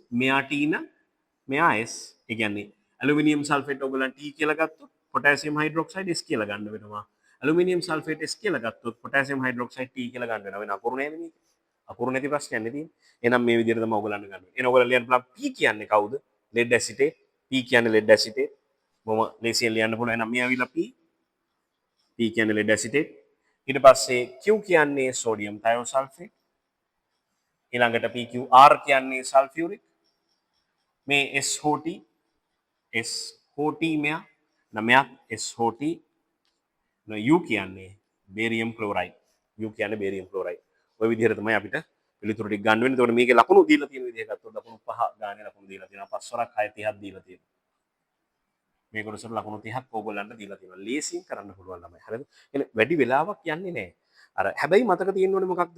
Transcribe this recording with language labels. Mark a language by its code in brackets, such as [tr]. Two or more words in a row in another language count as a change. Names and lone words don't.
[si] මෙයා T නම් මෙයා S. ඒ කියන්නේ [en] aluminium sulphate [si] ඔයගොල්ලන් T කියලා ගත්තොත් [en] potassium hydroxide [si] S කියලා ගන්න වෙනවා. [en] aluminium sulphate [si] S කියලා ගත්තොත් [en] potassium hydroxide [si] T කියලා ගන්න වෙනවා. වෙන අකුරු නෑනේ මේක. අකුරු නැති ප්‍රශ්නයක් නේ තියෙන්නේ. එහෙනම් මේ විදිහට තමයි ඔයගලන්න ගන්න. එන ඔයගලලා ලියන්න පුළුවන් P කියන්නේ කවුද? [en] lead acetate. P කියන්නේ lead acetate. [si] බොහොම ලේසියෙන් ලියන්න පුළුවන්. එහෙනම් මේ ඇවිල්ලා P කියන්නේ [en] lead acetate. [si] ඊට පස්සේ Q කියන්නේ [en] sodium thiosulfate. [si] ඊළඟට PQR කියන්නේ sulfuric. මේ SOT මෙයා නමයක් SOT U කියන්නේ [en] barium chloride. [si] U කියන්නේ [en] barium chloride. [si] ඔය විදිහට තමයි අපිට පිළිතුරු ටික ගන්න වෙන්නේ. එතකොට මේකේ ලකුණු දීලා තියෙන විදිහ ගත්තොත් ලකුණු 5 ගානේ ලකුණු දීලා තියෙනවා. 5 වරක් 6 30ක් දීලා තියෙනවා. මේ කොටසට ලකුණු 30ක් ඕගොල්ලන්ට දීලා තියෙනවා. ලේසියෙන් කරන්න පුළුවන් ළමයි. හරිද? එහෙනම් වැඩි වෙලාවක් යන්නේ නැහැ. අර හැබැයි මතක තියෙන්න ඕනේ මොකක්ද?